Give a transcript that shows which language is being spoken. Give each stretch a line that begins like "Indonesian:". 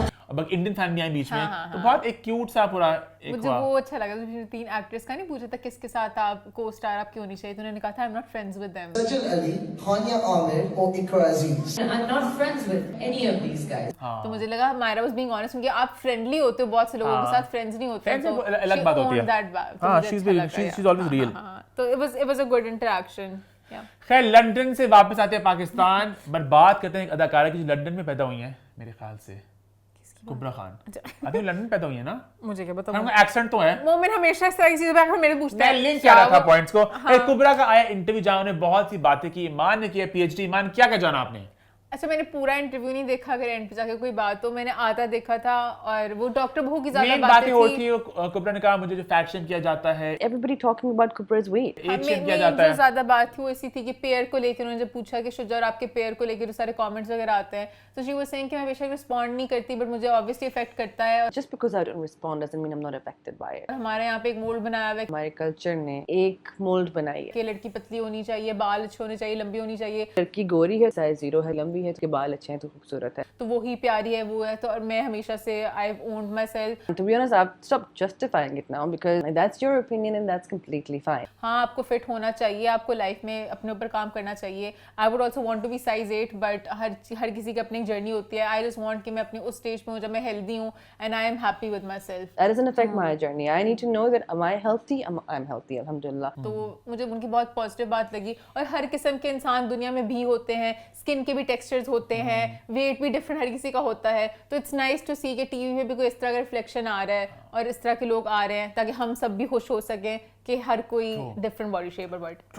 Hindi: अब Indian family I बीच में, तो बहुत एक क्यूट सा पूरा एक मुझे वो अच्छा लगा। तो 3 एक्ट्रेस का नहीं पूछा था किसके साथ आप को स्टार आपकी होनी चाहिए, तो उन्होंने कहा था
English: I am not friends with them.
Hindi: सजल अली, हानिया आमिर और इकरा अजीज।
English: I'm not friends with any of these guys.
Hindi: तो मुझे लगा मायरा
English: was being honest,
Hindi: क्योंकि आप फ्रेंडली होते हो बहुत से लोगों के साथ, फ्रेंड्स नहीं होते, तो अलग बात होती है। हां,
English: She is always real. तो it was a good interaction.
Hindi: खैर, लंदन से वापस आते हैं पाकिस्तान, पर बात करते हैं एक अदाकारा की जो लंदन में पैदा हुई है मेरे ख्याल से, कुबरा खान। अभी लंदन पैदा हुई है ना? मुझे क्या पता, उनका एक्सेंट तो है। मोमिन हमेशा इस तरह की चीजों पे मेरे पूछता है। मैं लिंक कर रहा था पॉइंट्स को। कुबरा का आया इंटरव्यू जहां उन्होंने बहुत सी बातें की। ईमान ने किया पीएचडी। ईमान, क्या क्या जाना आपने? अच्छा, मैंने पूरा इंटरव्यू नहीं देखा, अगर एंड पे जाके कोई बात तो मैंने आधा देखा था, और वो डॉक्टर बहू की ज्यादा बातें होती है। कुबरा ने कहा मुझे जो फैट शेम किया जाता है,
English: everybody talking about Kubra's weight,
Hindi: as Shem किया जाता है। जो ज्यादा बात थी वो इसी थी कि पेयर को लेकर उन्होंने जब पूछा कि शुजा आपके पेयर को लेकर सारे कमेंट्स वगैरह आते हैं, तो
English: she was saying
Hindi: कि मैं बेशक रिस्पॉन्ड नहीं करती, बट मुझे ऑब्वियसली इफेक्ट करता है।
English: just because I don't respond doesn't mean I'm not affected by it.
Hindi: हमारे यहाँ पे एक मोल्ड बनाया हुआ है, हमारे कल्चर ने एक मोल्ड बनाई है कि लड़की पतली होनी चाहिए, बाल अच्छे होने चाहिए, लंबी होनी चाहिए। लड़की गोरी है, साइज 0 है, लंबी है, उसके बाल अच्छे हैं तो खूबसूरत है, तो वो ही प्यारी है, वो है। तो और मैं हमेशा से
English: I have owned myself. to be honest I've stopped justifying it now because that's your opinion and that's completely fine.
Hindi: हाँ, आपको फिट होना चाहिए, आपको लाइफ में अपने ऊपर काम करना चाहिए।
English: I would also want to be size 8, but
Hindi: हर किसी की अपनी जर्नी होती है।
English: I just want
Hindi: कि मैं अपनी उस स्टेज पे हूँ जब मैं हेल्दी हूँ
English: And I am happy with myself. That doesn't affect my journey. I need to know that am I healthy? I'm healthy, alhamdulillah.
Hindi: तो मुझे उनकी बहुत पॉजिटिव बात लगी। और हर किस्म के इंसान दुनिया में भी होते हैं, स्किन के भी टेक्सचर्स होते हैं, वेट भी डिफरेंट हर किसी का होता है। तो
English: it's nice to see
Hindi: कि टीवी में भी कोई इस तरह का रिफ्लेक्शन आ रहा है और इस तरह के लोग आ रहे हैं, ताकि हम सब भी खुश हो सकें कि हर कोई डिफरेंट बॉडी शेप और बॉडी।